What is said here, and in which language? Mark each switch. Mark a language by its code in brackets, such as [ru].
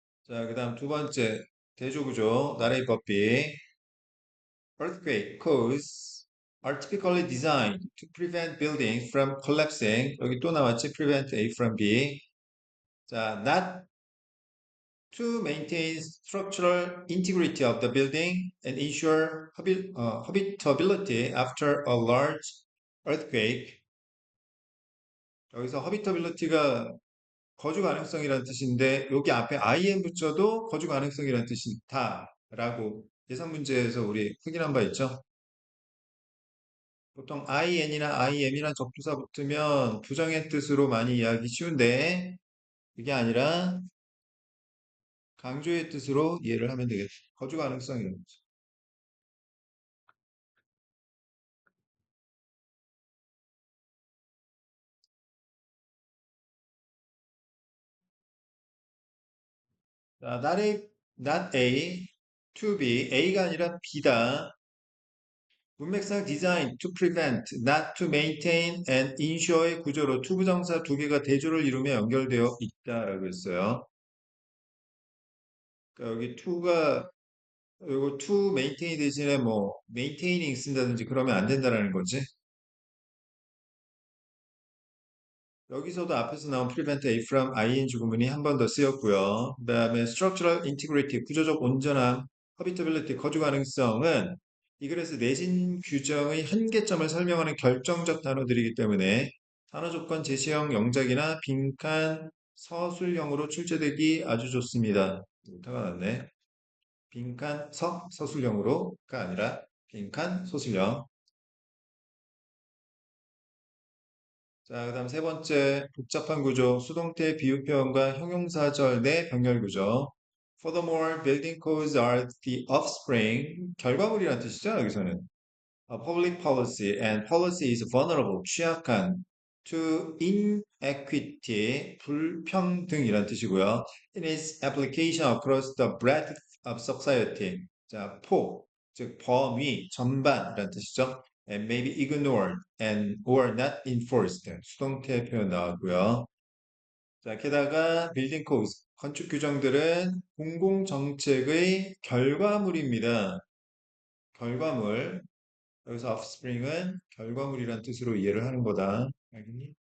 [ko] 자, 그 다음 두 번째, 대조구조, 나라의 법비. [en] Earthquake causes are typically designed to prevent buildings from collapsing. [ko] 여기 또 나왔지? Prevent A from B. [en] 자, not to maintain structural integrity of the building and ensure habitability after a large earthquake. [ko] 여기서 habitability가 거주 가능성이라는 뜻인데 여기 앞에 IM 붙여도 거주 가능성이라는 뜻이 다라고 예상 문제에서 우리 확인한 바 있죠? 보통 IN이나 IM이란 접두사 붙으면 부정의 뜻으로 많이 이해하기 쉬운데 그게 아니라 강조의 뜻으로 이해를 하면 되겠죠. 거주 가능성이라는 거죠. 자, not A, to B, A가 아니라 B다. 문맥상 design to prevent, not to maintain and ensure의 구조로 to 부정사 두 개가 대조를 이루며 연결되어 있다라고 했어요. 그러니까 여기 to가 이거 to maintain 대신에 뭐 maintaining 쓴다든지 그러면 안 된다라는 거지. 여기서도 앞에서 나온 prevent A from ing 구문이 한 번 더 쓰였고요. 그 다음에 structural integrity, 구조적 온전함, habitability, 거주 가능성은 이 글에서 내진 규정의 한계점을 설명하는 결정적 단어들이기 때문에 단어 조건 제시형 영작이나 빈칸 서술형으로 출제되기 아주 좋습니다. 오타가 났네. 빈칸 서술형으로가 아니라 빈칸 소술형. 자, 그다음 세 번째 복잡한 구조, 수동태 비유 표현과 형용사절 내 병렬 구조. [en] Furthermore, building codes are the offspring, [ko] 결과물이라는 뜻이죠, 여기서는. [en] A public policy and policy is vulnerable, 취약한. to inequity, [ko] 불평등이란 뜻이고요. [en] In its application across the breadth of society. [ko] 자, 폭, 즉 범위, 전반이란 뜻이죠. [en] And may be ignored and or not enforced. [ko] 수동태 표현 나왔고요. 자, 게다가 빌딩 코드스, 건축 규정들은 공공 정책의 결과물입니다. 결과물. 여기서 offspring은 결과물이란 뜻으로 이해를 하는 거다. 알겠니?